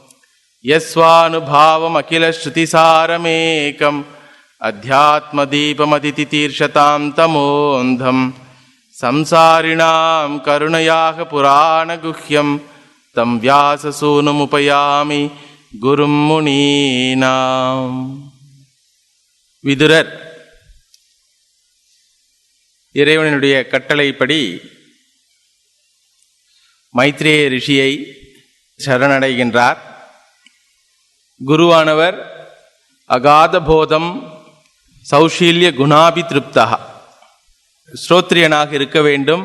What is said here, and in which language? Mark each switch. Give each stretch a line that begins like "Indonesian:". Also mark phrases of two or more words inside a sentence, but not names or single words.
Sanskrit: यस्वानुभावमखिलश्रुतिसारमेकम् अध्यात्मदीपमदितितीर्षतां तमोऽन्धं संसारिणां करुणयाः पुराणगुह्यं तं व्याससूनुमुपयामि गुरुं मुनीनाम्.
Tamil: விதுரர் இறைவனுடைய கட்டளைப்படி மைத்ரேய ரிஷியை சரணடைகின்றார். குருவானவர்
Sanskrit: अगाध बोधम् सौशील्य गुणाभि तृप्ता,
Tamil: ஸ்ரோத்ரியனாக இருக்க வேண்டும்.